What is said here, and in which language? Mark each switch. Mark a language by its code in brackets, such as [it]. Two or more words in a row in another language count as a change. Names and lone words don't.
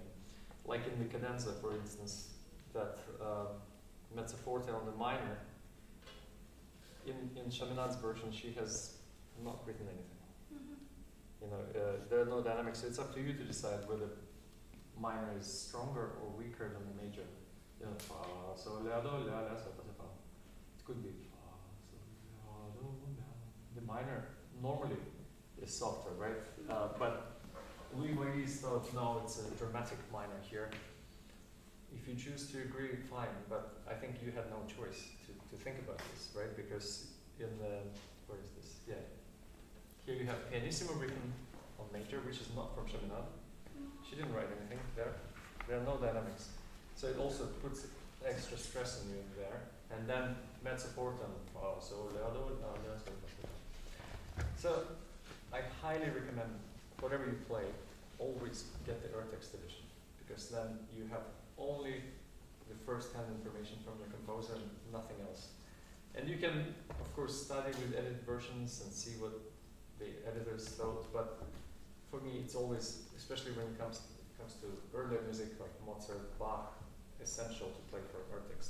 [en] Like in the cadenza, for instance, that [it] mezzo forte [en] on the minor, in Cheminade's version, she has not written anything. You know, there are no dynamics, so it's up to you to decide whether minor is stronger or weaker than the major. You know, fa, sol, la, do, la, la, sol, fa, sol, fa. It could be fa, sol, la, do, la. The minor normally is softer, right? But Louis Moyes thought, no, it's a dramatic minor here. If you choose to agree, fine, but I think you had no choice to think about this, right? Because in the, where is this? Yeah. Here you have pianissimo written on major, which is not from Cheminade. She didn't write anything there. There are no dynamics. So it also puts extra stress on you there. And then [it] mezzo forte [en] and fa, sol, la, do, la, la, sol, fa, sol. So I highly recommend whatever you play, always get the text edition, because then you have only the first-hand information from the composer and nothing else. And you can, of course, study with edited versions and see what the editors thought, but for me it's always, especially when it comes to earlier music like Mozart, Bach, essential to play for text.